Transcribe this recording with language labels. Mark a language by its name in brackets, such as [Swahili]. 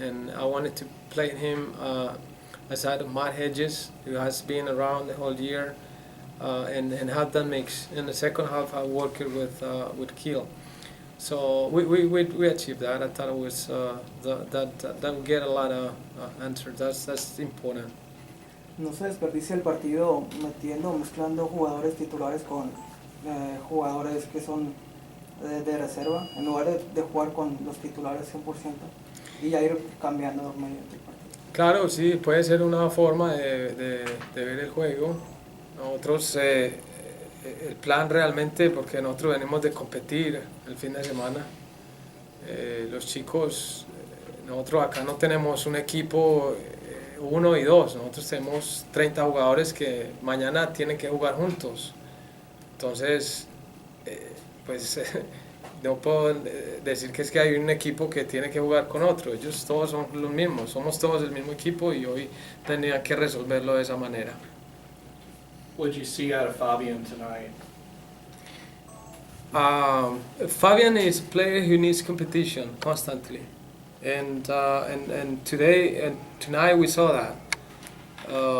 [English] And I wanted to play him aside of Matt Hedges, who has been around the whole year. And have that mix. In the second half, I worked with Kiel. So we achieved that. I thought it was that would get a lot of answers. That's important. [Spanish] No se desperdicia el partido mezclando jugadores titulares con jugadores que son de reserva, en lugar de jugar con los titulares 100% y ya ir cambiando mediante el partido. Claro, sí, puede ser una forma de ver el juego. Nosotros, el plan realmente, porque nosotros venimos de competir el fin de semana, los chicos, nosotros acá no tenemos un equipo 1 y 2, nosotros tenemos 30 jugadores que mañana tienen que jugar juntos. Entonces, pues no puedo decir que es que hay un equipo que tiene que jugar con otro, ellos todos son los mismos, somos todos el mismo equipo y hoy tendrían que resolverlo de esa manera. [English] What did you see out of Fabian tonight? Fabian is a player who needs competition constantly, and today and tonight we saw that.